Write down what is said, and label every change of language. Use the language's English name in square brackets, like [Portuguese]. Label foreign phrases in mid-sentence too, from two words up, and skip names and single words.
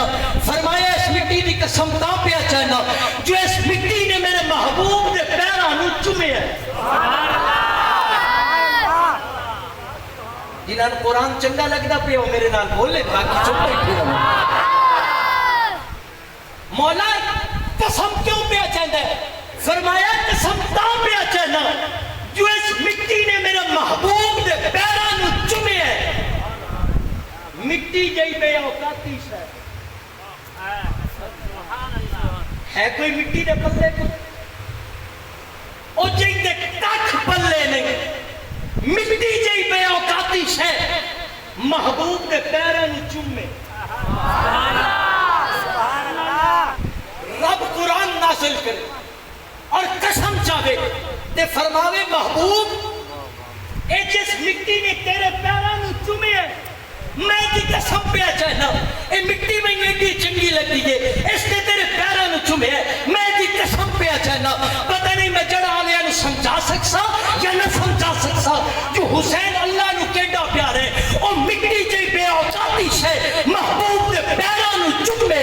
[Punjabi] فرمایا اس مٹی دی قسم تا پہ چاہنا جو اس مٹی نے میرے محبوب دے پیراں نو چومے ہے. جنہاں قرآن چنگا لگدا پیا میرے نال بولے باقی چپ بیٹھے رہو. مولا قسم کیوں پہ چاہتا ہے؟ فرمایا قسم تا پہ چاہنا جو اس مٹی نے میرے محبوب دے پیراں نو چومے ہے. مٹی جئی بے اوقاتی ہے. ہے کوئی مٹی دے پلے کو او جئی دے ککھ پلے نہیں. مٹی جئی بے اوقاتی ہے محبوب دے پیراں نو چومے. رب قرآن نازل کرے اور قسم چاہے تے فرماوے محبوب اے جس مٹی نے تیرے پیراں نو چومے ہے میں دی قسم پہ چاہنا اے مٹی میں ایڈی چنگی لگتی ہے اس نے تیرے پیراں نو چومے ہے میں دی قسم پہ چاہنا. پتہ نہیں میں جڑا آلیاں نو سمجھا سکسا یا نہ سمجھا سکسا جو حسین اللہ نو کیڈا پیار ہے او مٹی جی بے اوقاتی ہے محبوب دے پیراں نو چومے.